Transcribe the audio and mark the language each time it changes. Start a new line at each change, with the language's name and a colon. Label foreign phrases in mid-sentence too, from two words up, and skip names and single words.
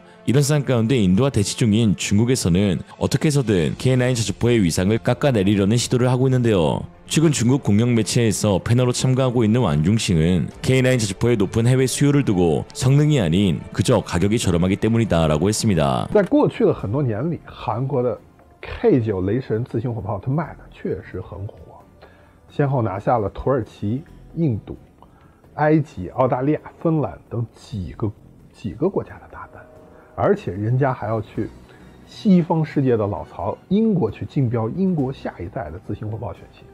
Korean: 이런 상황 가운데 인도와 대치 중인 중국에서는 어떻게 해서든 K9 자주포의 위상을 깎아내리려는 시도를 하고 있는데요. 최근 중국 공영 매체에서 패널로 참가하고 있는 완중싱은 K9 자주포의 높은 해외 수요를 두고 성능이 아닌 그저 가격이 저렴하기 때문이다라고 했습니다.
Chinese: 在过去的很多年里，韩国的 K9 雷神自行火炮它卖的确实很火，先后拿下了土耳其、印度、埃及、澳大利亚、芬兰等几个国家的大单，而且人家还要去西方世界的老巢英国去竞标英国下一代的自行火炮选型。